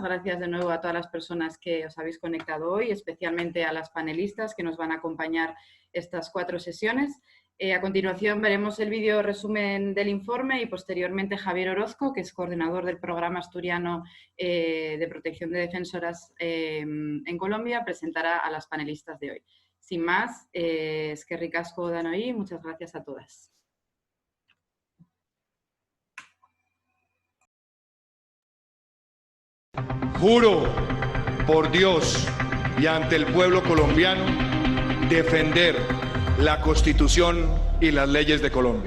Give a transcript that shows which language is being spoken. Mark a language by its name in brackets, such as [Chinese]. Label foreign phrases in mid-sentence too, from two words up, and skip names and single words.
[Spanish] Gracias de nuevo a todas las personas que os habéis conectado hoy, especialmente a las panelistas que nos van a acompañar estas 4 sesiones. A continuación veremos el vídeo resumen del informe y posteriormente Javier Orozco, que es coordinador del Programa Asturiano de Protección de Defensoras en Colombia, presentará a las panelistas de hoy. Sin más, [Basque] eskerrik asko danoi, [Spanish] muchas gracias a todas. Juro por Dios y ante el pueblo colombiano defender la Constitución y las leyes de Colombia.